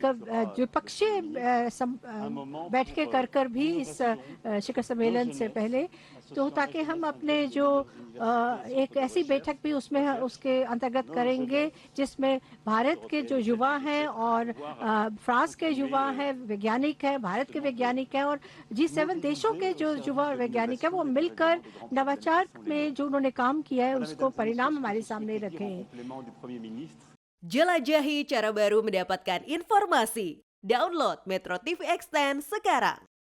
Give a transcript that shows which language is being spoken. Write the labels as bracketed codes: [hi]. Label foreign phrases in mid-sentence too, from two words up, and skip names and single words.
[hi] द्विपक्षीय बैठकें कर भी इस शिखर सम्मेलन से पहले, तो ताकि हम अपने जो एक ऐसी बैठक भी उसमें उसके अंतर्गत करेंगे जिसमें भारत के जो युवा हैं और फ्रांस के युवा हैं, वैज्ञानिक हैं, भारत के वैज्ञानिक हैं और G7 देशों के जो युवा वैज्ञानिक हैं वो मिलकर नवाचार में जो उन्होंने काम किया है उसको परिणाम हमारे सामने रखें। [id] Jelajahi cara baru mendapatkan informasi. Download Metro TV Extend sekarang.